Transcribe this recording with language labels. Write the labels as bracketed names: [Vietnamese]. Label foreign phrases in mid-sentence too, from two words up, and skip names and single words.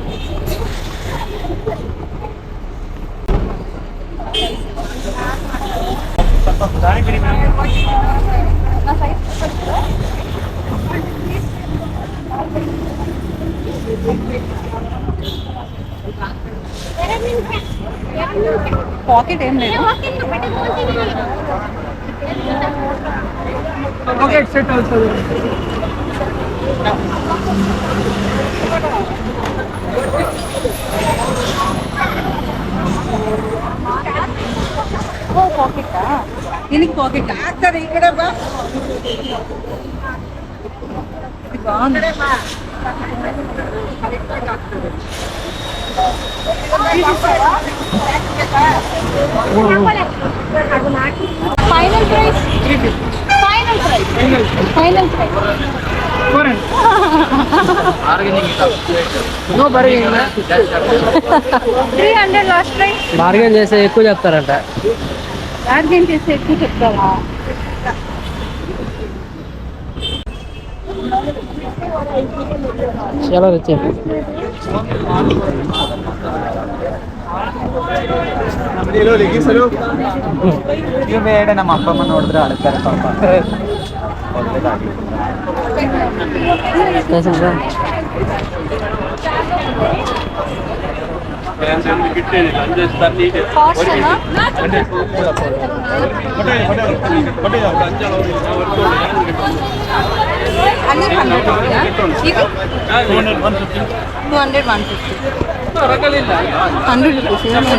[Telugu] నా సైజ్ చెప్పండి. పాకెట్ ఏం లేదు. [English] Pocket set also. [Telugu] ఓ పాకెటా? దీనికి పాకెట్ ఇక్కడ ఇది బాగుంది. [English] final price final price Foreign. No bargaining. 300 last price. [Telugu] బార్గెన్ చేస్తే ఎక్కువ చెప్తారంట. బార్గెన్ చేస్తే ఎక్కువ చెప్తావా? చాలా రిచ్. [Kannada] ನಮ್ಮ ಅಪ್ಪ ಅಮ್ಮ ನೋಡಿದ್ರೆ ಅಳ್ತಾರೆ ಪಾಪ. [Telugu] కాస్ట్ అన్నా? అన్ని 100 ఇది 200 150 100 రూపీస్.